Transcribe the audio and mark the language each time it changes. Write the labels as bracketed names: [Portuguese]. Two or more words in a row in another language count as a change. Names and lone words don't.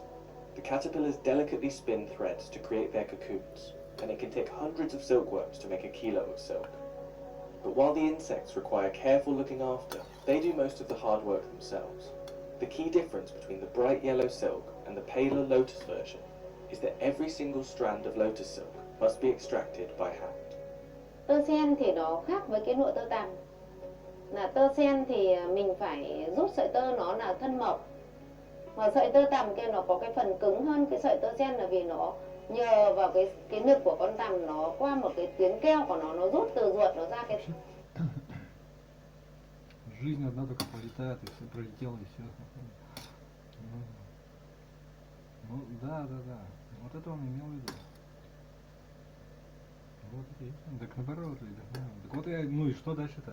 [English] The caterpillars delicately spin threads to create their cocoons, and it can take hundreds of silkworms to make a kilo of silk. But while the insects require careful looking after, they do most of the hard work themselves. The key difference between the bright yellow silk and the paler lotus version is that every single strand of lotus silk must be extracted by hand. [Vietnamese] Tơ sen thì nó khác với cái lụa tơ tằm. Là tơ sen thì mình phải rút sợi tơ nó là thân mộc. Mà sợi tơ tằm kia nó có cái phần cứng hơn cái sợi tơ sen là vì nó nhờ vào cái nực của con tằm nó qua một cái tiếng kêu của nó rút từ ruột nó ra cái [Russian] Жизнь одна только пролетает, и все пролетело, и все. Ну, да. Вот это он имел в виду. Вот и есть. Так наоборот, да. Так вот я, ну и что дальше-то?